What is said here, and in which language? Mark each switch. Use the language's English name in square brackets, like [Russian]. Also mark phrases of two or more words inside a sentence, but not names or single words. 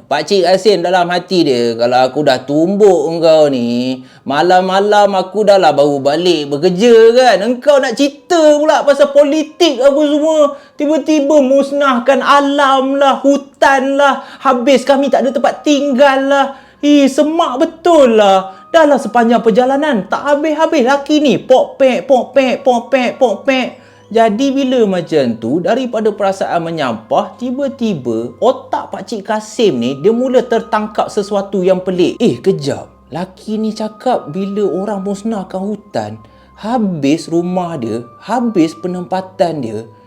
[Malay] Pakcik Kasim dalam hati dia, kalau aku dah tumbuk engkau ni, malam-malam aku dah lah baru balik bekerja kan. Engkau nak cerita pula pasal politik apa semua. Tiba-tiba musnahkan alam lah, hutan lah. Habis kami tak ada tempat tinggal lah. Semak betul lah. Dah lah sepanjang perjalanan tak habis-habis laki ni. Pok-pek, pok-pek, pok-pek, pok-pek. Jadi bila macam tu, daripada perasaan menyampah, tiba-tiba otak Pakcik Kasim ni, dia mula tertangkap sesuatu yang pelik. Kejap. Laki ni cakap bila orang musnahkan hutan, habis rumah dia, habis penempatan dia.